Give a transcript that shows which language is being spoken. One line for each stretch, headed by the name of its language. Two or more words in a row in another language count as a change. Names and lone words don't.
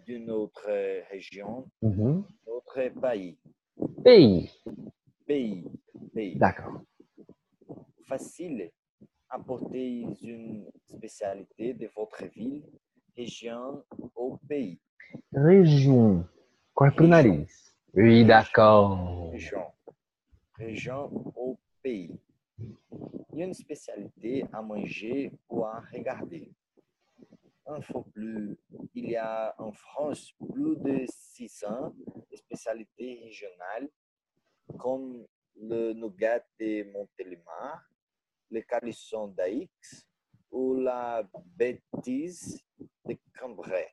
French: de notre région, Mhm. notre pays. Pays. Pays, pays. D'accord. Facile. Apportez une spécialité de votre ville, région ou pays. Région.
Portuguese: Qual pro
French: Région,
Portuguese: nariz?
French: Oui, région, d'accord. région, région ou pays. Une spécialité à manger ou à regarder. Un fois plus, il y a en France plus de 600 spécialités régionales comme le nougat de Montélimar, le calisson d'Aix ou la bêtise de Cambrai.